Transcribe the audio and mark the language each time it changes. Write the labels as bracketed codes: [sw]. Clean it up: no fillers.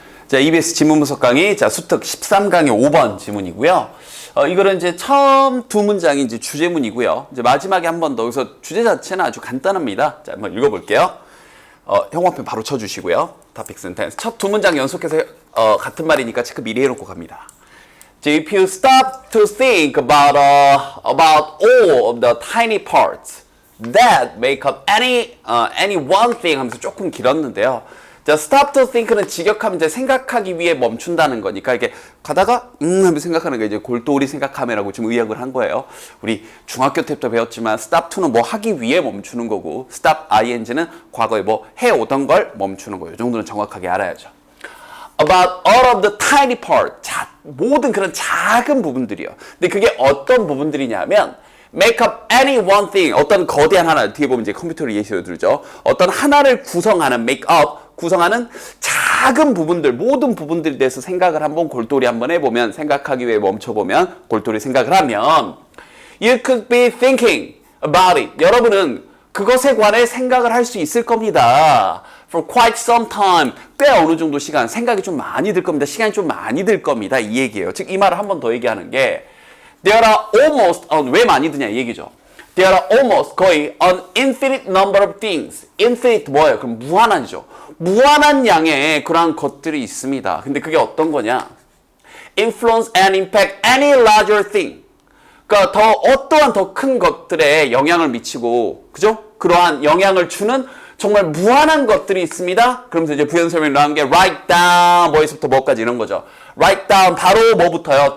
[ko] 자, EBS 지문 분석 강의, 자, 수특 13강의 5번 지문이고요. 이거는 이제 처음 두 문장이 이제 주제문이고요. 이제 마지막에 한 번 더, 여기서 주제 자체는 아주 간단합니다. 자, 한번 읽어볼게요. 형광펜 바로 쳐주시고요. [en] topic sentence. [ko] 첫 두 문장 연속해서, 같은 말이니까 체크 미리 해놓고 갑니다. [en] If you stop to think about all of the tiny parts that make up any one thing [ko] 하면서 조금 길었는데요. 자, stop to think는 직역하면 이제 생각하기 위해 멈춘다는 거니까 이게 가다가 하면서 생각하는 게 이제 골똘히 생각하면라고 지금 의역을 한 거예요. 우리 중학교 때부터 배웠지만 stop to는 뭐 하기 위해 멈추는 거고 stop ing는 과거에 뭐 해오던 걸 멈추는 거예요. 이 정도는 정확하게 알아야죠. [en] About all of the tiny part. [ko] 자, 모든 그런 작은 부분들이요. 근데 그게 어떤 부분들이냐면 [en] make up any one thing. [ko] 어떤 거대한 하나, 뒤에 보면 이제 컴퓨터를 예시로 들죠. 어떤 하나를 구성하는 make up, 구성하는 작은 부분들, 모든 부분들에 대해서 생각을 한번 골똘히 한번 해보면, 생각하기 위해 멈춰보면, 골똘히 생각을 하면 [en] you could be thinking about it. [ko] 여러분은 그것에 관해 생각을 할 수 있을 겁니다. [en] For quite some time. [ko] 꽤 어느 정도 시간, 생각이 좀 많이 들 겁니다. 시간이 좀 많이 들 겁니다. 이 얘기예요. 즉, 이 말을 한 번 더 얘기하는 게 [en] There are almost, [ko] 왜 많이 드냐 이 얘기죠. [en] There are almost, [ko] 거의 [en] an infinite number of things. [ko] infinite 뭐예요? 그럼 무한한이죠. 무한한 양의 그러한 것들이 있습니다. 근데 그게 어떤 거냐? [en] Influence and impact any larger thing. [ko] 그러니까 더 어떠한 더 큰 것들에 영향을 미치고, 그죠? 그러한 영향을 주는 정말 무한한 것들이 있습니다. 그러면서 이제 부연 설명을 나온 게 write down, 뭐에서부터 뭐까지 이런 거죠. write down, 바로 뭐부터요?